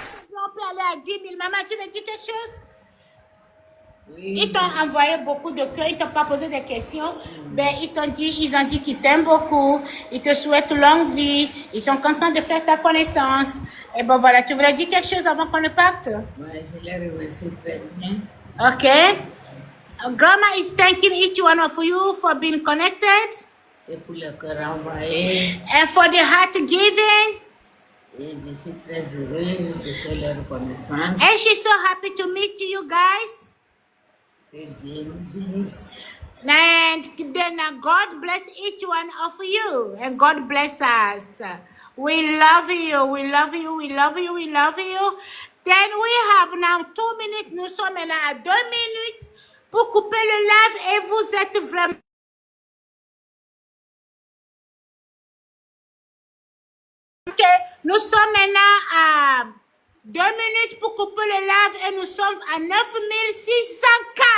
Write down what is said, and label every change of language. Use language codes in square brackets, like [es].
[fr] On peut aller à 10 000. Maman, tu me dis quelque chose? Oui. Ils t'ont envoyé beaucoup de cœurs, ils ne t'ont pas posé des questions. Ben, ils ont dit qu'ils t'aiment beaucoup, ils te souhaitent longue vie, ils sont contents de faire ta connaissance. Et bon, voilà, tu voulais dire quelque chose avant qu'on ne parte? Oui, je les remercie très bien. Okay. [en] Grandma is thanking each one of you for being connected. [fr] Et pour le cœur envoyé. [en] And for the heart giving. [fr] Et je suis très heureuse de faire leur connaissance. [en] And she's so happy to meet you guys. [fr] Que Dieu nous bénisse. [en] And then God bless each one of you. And God bless us. We love you. We love you. We love you. We love you. Then we have now 2 minutes. [fr] Nous sommes maintenant à 2 minutes pour couper le live et vous êtes vraiment... Nous sommes maintenant à 2 minutes pour couper le live et nous sommes à 9600 cas.